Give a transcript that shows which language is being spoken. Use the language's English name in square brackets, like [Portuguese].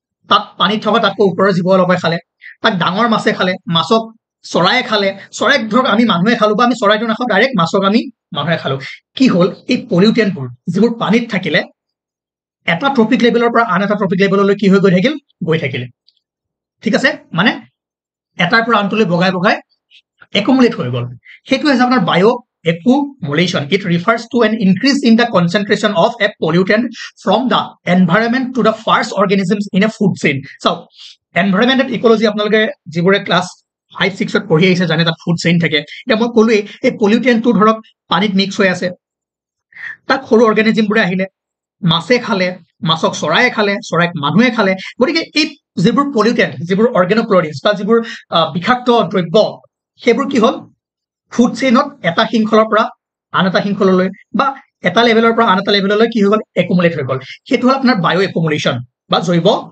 [Assamese] তাক পানীত থকা তাতকৈ ওপৰৰ জীৱ অলপে খালে তাক ডাঙৰ মাছে খালে মাছক চৰায়ে খালে চৰাইক ধৰক আমি মানুহে খালো বা আমি চৰাইটো নাখাওঁ ডাইৰেক্ট মাছক আমি মানুহে খালো কি হ'ল এই পলিউটেন্টবোৰ যিবোৰ পানীত থাকিলে এটা ট্ৰপিক লেভেলৰ পৰা আন এটা ট্ৰপিক লেভেললৈ কি হৈ গৈ থাকিলে ঠিক আছে মানে এটাৰ পৰা আনটোলৈ বগাই বগাই একুমুলেট হৈ গ'ল সেইটো হৈছে আপোনাৰ বায়ো accumulation. [English] It refers to an increase in the concentration of a pollutant from the environment to the first organisms in a food chain. So, environment and ecology [Assamese] আপোনালোকে যিবোৰে ক্লাছ 5 6 ত পঢ়ি আহিছে জানে তাত ফুড চেইন থাকে এটা মই কলোৱে এই পলিউটেন্টটো ধৰক পানীত মিক্স হৈ আছে তাক সৰু অৰ্গানিজমবোৰে আহিলে মাছে খালে মাছক চৰায়ে খালে চৰাইক মানুহে খালে গতিকে এই যিবোৰ পলিউটেন্ট যিবোৰ অৰ্গেনোক্লোৰিনছ বা যিবোৰ বিষাক্ত দ্ৰব্য সেইবোৰ কি হ'ল ফুড চেইনত এটা শৃংখলৰ পৰা আন এটা শৃংখললৈ বা এটা লেভেলৰ পৰা আন এটা লেভেললৈ কি হৈ গ'ল একুমুলেট হৈ গ'ল সেইটো হ'ল আপোনাৰ বায়ো একুমুলেশ্যন বা জৈৱ